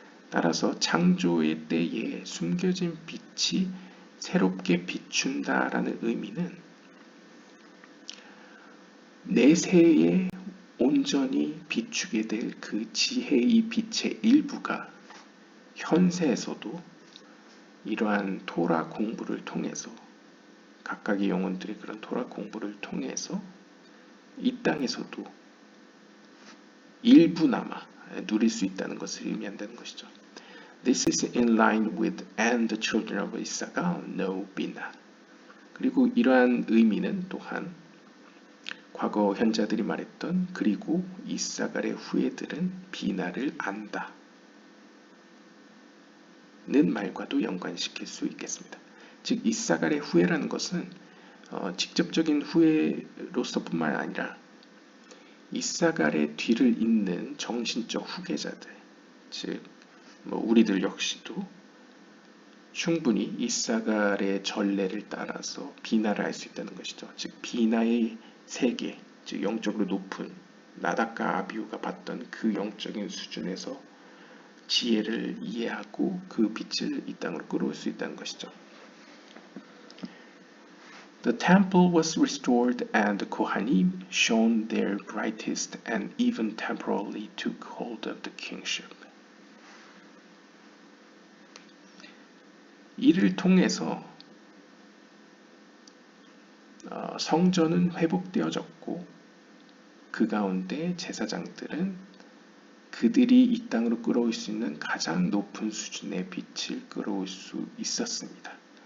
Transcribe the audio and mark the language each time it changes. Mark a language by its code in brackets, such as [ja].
[ko] 따라서 창조의 때에 숨겨진 빛이 새롭게 비춘다라는 의미는 내세에 온전히 비추게 될 그 지혜의 빛의 일부가 현세에서도 이러한 토라 공부를 통해서, 각각의 영혼들의 그런 토라 공부를 통해서 이 땅에서도 일부나마 누릴 수 있다는 것을 의미한다는 것이죠. [en] This is in line with and the children of Issachar know Bina. [ko] 그리고 이러한 의미는 또한 과거 현자들이 말했던 그리고 이사갈의 후예들은 비나를 안다 는 말과도 연관시킬 수 있겠습니다. 즉 이사갈의 후예라는 것은 직접적인 후예로서뿐만 아니라 이사갈의 뒤를 잇는 정신적 후계자들, 즉 우리들 역시도 충분히 이사갈의 전례를 따라서 비나를 알 수 있다는 것이죠. 즉 비나의 세계, 즉 영적으로 높은 나답과 아비후가 봤던 그 영적인 수준에서 지혜를 이해하고 그 빛을 이 땅으로 끌어올 수 있다는 것이죠. [en] The temple was restored and the Kohanim shone their brightest and even temporarily took hold of the kingship. [ko] 이를 통해서 성전은 회복되어졌고 그 가운데 제사장들은 그들이 이 땅으로 끌어올 수 있는 가장 높은 수준의 빛을 끌어올 수 있었습니다.